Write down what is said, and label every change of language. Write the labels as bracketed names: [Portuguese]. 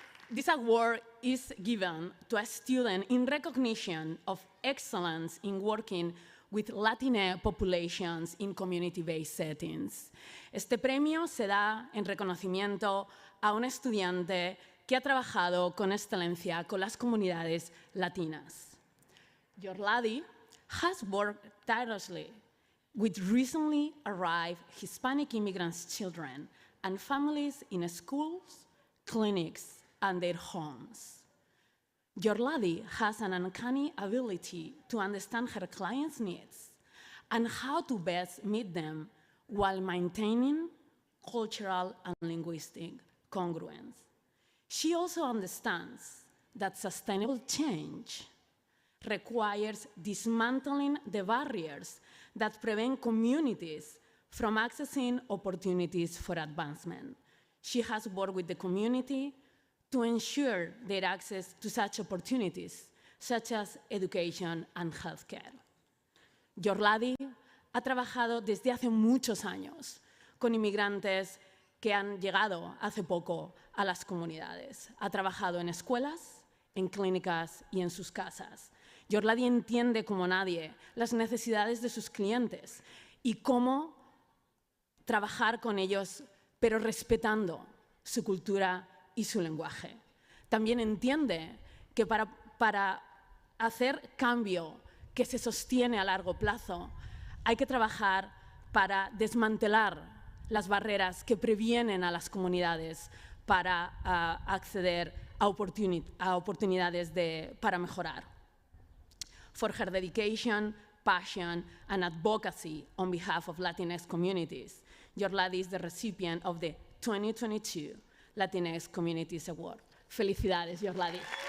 [English] This award is given to a student in recognition of excellence in working with Latina populations in community-based settings. [Spanish] Este premio se da en reconocimiento a un estudiante que ha trabajado con excelencia con las comunidades latinas. [English] Yorladi has worked tirelessly with recently arrived Hispanic immigrants' children and families in schools, clinics, and their homes. Yorladi has an uncanny ability to understand her clients' needs and how to best meet them while maintaining cultural and linguistic congruence. She also understands that sustainable change requires dismantling the barriers that prevent communities from accessing opportunities for advancement. She has worked with the community to ensure their access to such opportunities, such as education and healthcare. [Spanish] Yorladi ha trabajado desde hace muchos años con inmigrantes que han llegado hace poco a las comunidades. Ha trabajado en escuelas, en clínicas y en sus casas. Yorladi entiende como nadie las necesidades de sus clientes y cómo trabajar con ellos, pero respetando su cultura y su lenguaje. También entiende que para hacer cambio que se sostiene a largo plazo, hay que trabajar para desmantelar las barreras que previenen a las comunidades para acceder a oportunidades para mejorar. [English] For her dedication, passion, and advocacy on behalf of Latinx communities, Yorladi is the recipient of the 2022 Latinx Communities Award. [Spanish] Felicidades, Yorladi.